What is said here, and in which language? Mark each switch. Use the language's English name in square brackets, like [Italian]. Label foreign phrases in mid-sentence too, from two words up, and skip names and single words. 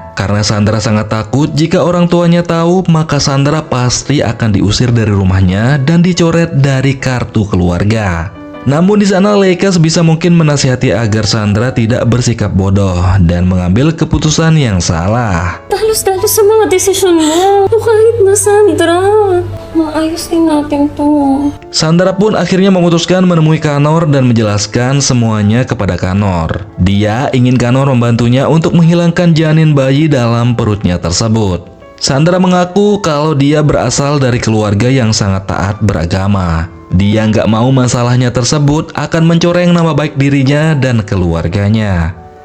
[Indonesian] Karena Sandra sangat takut jika orang tuanya tahu, maka Sandra pasti akan diusir dari rumahnya dan dicoret dari kartu keluarga. Namun di sana Leika sebisa mungkin menasihati agar Sandra tidak bersikap bodoh dan mengambil keputusan yang salah. [Filipino] Dalos-dalos sa mga desisyon mo. Kahit na, Sandra. Maayos din natin to. [Indonesian] Sandra pun akhirnya memutuskan menemui Kanor dan menjelaskan semuanya kepada Kanor. Dia ingin Kanor membantunya untuk menghilangkan janin bayi dalam perutnya tersebut. Sandra mengaku kalau dia berasal dari keluarga yang sangat taat beragama. Dia nggak mau masalahnya tersebut akan mencoreng nama baik dirinya dan keluarganya.